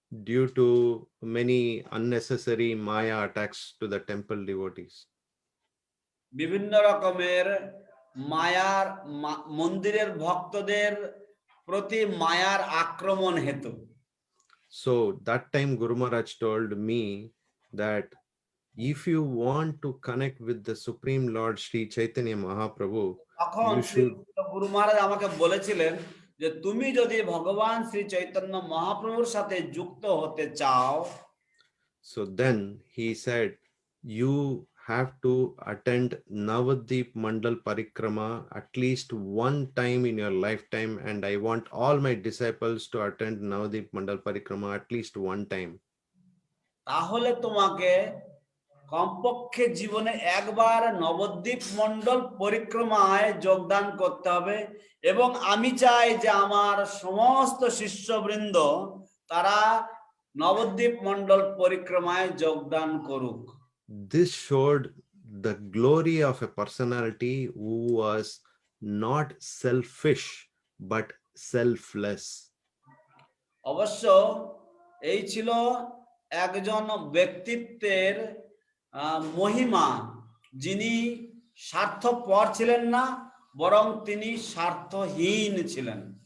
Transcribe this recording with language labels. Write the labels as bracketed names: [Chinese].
[English] due to many unnecessary Maya attacks to the temple devotees. [Bangla] বিভিন্ন রকমের মায়ার মন্দিরের ভক্তদের প্রতি মায়ার আক্রমণ হেতু। [English] So that time Guru Maharaj told me that if you want to connect with the Supreme Lord Sri Chaitanya Mahaprabhu, [Bangla] তখন গুরু মহারাজ আমাকে বলেছিলেন যে তুমি যদি ভগবান শ্রী চৈতন্য মহাপ্রভুর সাথে যুক্ত হতে চাও, [English] so then he said you have to attend Navadvip Mandal Parikrama at least one time in your lifetime, and I want all my disciples to attend Navadvip Mandal Parikrama at least one time. [Bangla] তাহলে তোমাকে কমপক্ষে জীবনে একবার নবদ্বীপ মণ্ডল পরিক্রমায় যোগদান করতে হবে, এবং আমি চাই যে আমার সমস্ত শিষ্যবৃন্দ তারা নবদ্বীপ মণ্ডল পরিক্রমায় যোগদান করুক। [English] This showed the glory of a personality who was not selfish but selfless. [Bangla] অবশ্য এই ছিল একজন ব্যক্তিত্বের মহিমা যিনি স্বার্থপর ছিলেন না, বরং তিনি স্বার্থহীন ছিলেন।